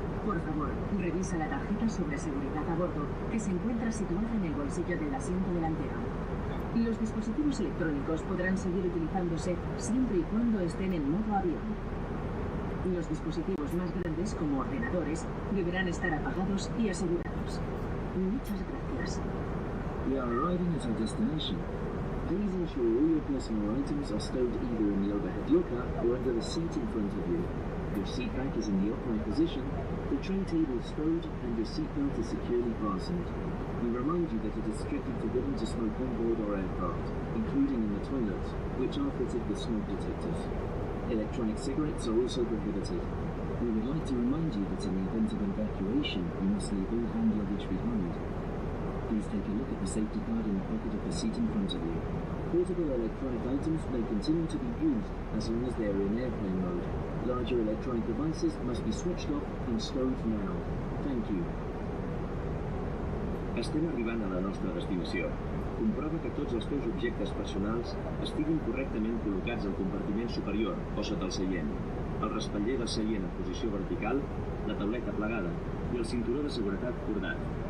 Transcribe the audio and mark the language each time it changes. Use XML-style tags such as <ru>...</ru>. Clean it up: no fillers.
<es>Por favor, revisa la tarjeta sobre seguridad a bordo que se encuentra situada en el bolsillo del asiento delantero. Los dispositivos electrónicos podrán seguir utilizándose siempre y cuando estén en modo avión. Los dispositivos más grandes, como ordenadores, deberán estar apagados y asegurados. Muchas gracias.</es> <en>We are arriving at our destination. Please ensure all your personal items are stowed either in the overhead locker or under the seat in front of you. Your seat back is in the upright position, the tray table is stowed, and your seatbelt is securely fastened. We remind you that it is strictly forbidden to smoke on board our aircraft, including in the toilets, which are fitted with smoke detectors. Electronic cigarettes are also prohibited. We would like to remind you that in the event of evacuation, you must leave all hand luggage behind. Please take a look at the safety card in the pocket of the seat in front of you. Portable electronic items may continue to be used as long as they are in airplane mode. Larger electronic devices must be switched off and stowed now. Thank you.</en> <ca>Estem arribant a la nostra destinació. Comprova que tots els teus objectes personals estiguin correctament col·locats al compartiment superior o sota el seient, el respatller del seient en posició vertical, la tauleta plegada i el cinturó de seguretat cordat.</ca>